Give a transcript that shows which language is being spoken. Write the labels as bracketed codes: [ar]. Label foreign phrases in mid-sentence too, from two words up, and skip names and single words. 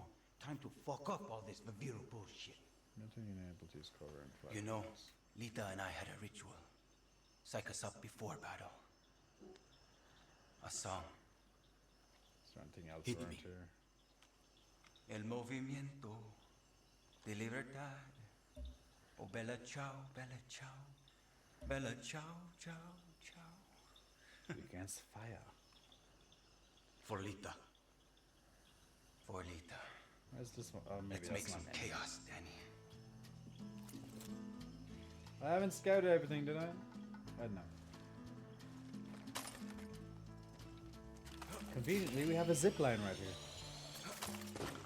[en] Time to fuck up all this Viviro bullshit. You know, Lita and I had a ritual. Psych us up before battle. A song. Is there anything else Hit around me. here? [es] El movimiento de libertad. [it] Oh, bella ciao, bella ciao. Bella ciao, ciao, ciao. [en] Against fire. For Lita. For Lita. Where's this one? Oh, maybe Let's that's make some not it. chaos, Danny. I haven't scouted everything, did I? I don't know. Conveniently, we have a zip line right here.